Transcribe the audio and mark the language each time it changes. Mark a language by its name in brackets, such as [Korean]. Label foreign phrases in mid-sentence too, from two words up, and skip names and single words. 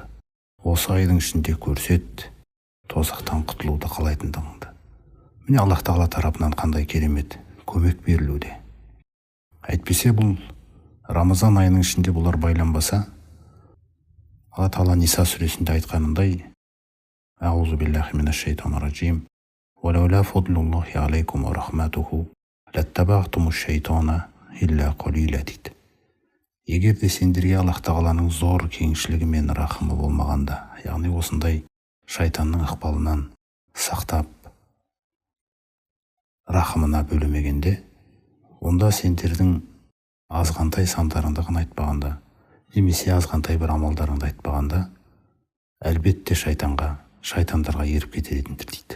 [Kazakh] Осы айдың ішінде көрсет тозақтан құтылуды қалайтындығыңды. Міне Аллах Тағала тарапынан қандай керемет көмек берілуде. Әйтпесе бұл Рамазан айының ішінде бұлар байланбаса, Алла Тағала Ниса сүресінде айтқанындай: [Arabic] أعوذ بالله من الشيطان الرجيم. ولولا فضل الله عليكم ورحمته لاتبعتم الشيطان إلا قليلا дейді. [Kazakh] Егер де сендерге Аллах Тағаланың зор кеңшілігі мен рахымы болмағанда, яғни осындай шайтанның ықпалынан сақтап рахымына бөлемегенде, онда сендердің азғантай сандарыңды ғана айтпағанда, немесе азғантай бір амалдарыңды айтпағанда, әлбетте шайтандарға еріп кететіндер дейді.